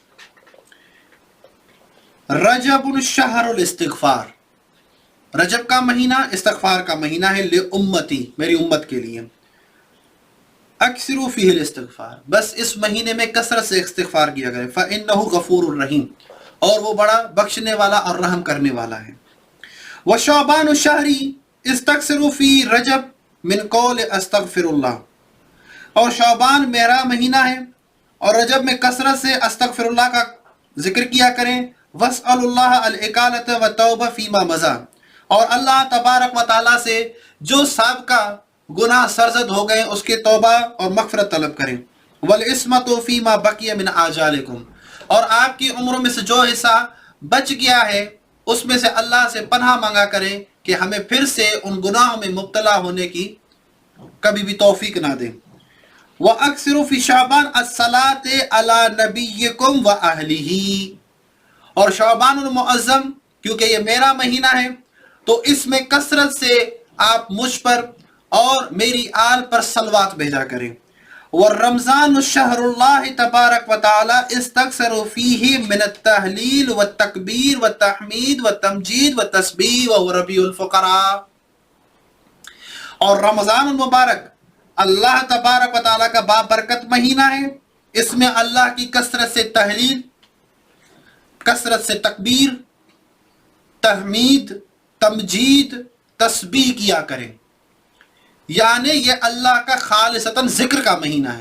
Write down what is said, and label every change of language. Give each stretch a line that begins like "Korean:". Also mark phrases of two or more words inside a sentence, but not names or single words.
Arabic: رجب شهر الاستغفار,
Hindi: रजब का महीना इस्तिग़फ़ार का महीना है,
Arabic: لأمتي,
Hindi: मेरी उम्मत के लिए,
Arabic: أكثروا فيه الاستغفار,
Hindi: बस इस महीने में कसरत से इस्तिग़फ़ार किया गया,
Arabic: فإنه غفور رحيم,
Hindi: और वो बड़ा बख्शने वाला और रहम करने वाला है।
Arabic: وشعبان شهري استكثروا في رجب من قول أستغفر الله,
Hindi: और शअबान मेरा महीना है और रजब में कसरत से अस्तग़फ़िरुल्लाह का जिक्र किया करें।
Arabic: واسألوا الله الإقالة والتوبة فيما مضى,
Hindi: और
Arabic: الله تبارك وتعالى
Hindi: से जो साबका गुनाह सरजद हो गए उसके तौबा और मग़फ़िरत तलब करें।
Arabic: والعصمة فيما بقي من آجالكم,
Hindi: और आपकी उम्रों में से जो हिस्सा बच गया है उसमें से अल्लाह से पनाह मांगा करें कि हमें फिर से उन गुनाहों में मुब्तला होने की कभी भी तौफीक ना दें।
Arabic: وأكثروا في شعبان الصلاة على نبيكم وأهله,
Hindi: और शाबानुल मुअज़्ज़म, क्योंकि ये मेरा महीना है तो इसमें कसरत से आप मुझ पर और मेरी आल पर सलवात भेजा करें।
Arabic: ورمضان شهر الله تبارك وتعالى استكثروا فيه من تهليل وتكبير وتحميد وتمجيد وتسبيح وربيع الفقراء,
Hindi: और रमज़ान मुबारक
Arabic: الله تبارك وتعالى
Hindi: का बाबरकत महीना है। इसमें अल्लाह की कसरत से तहलील, कसरत से तकबीर, तहमीद, तमजीद, तस्बीह किया करें, यानी ये अल्लाह का खालिसतन जिक्र का महीना है।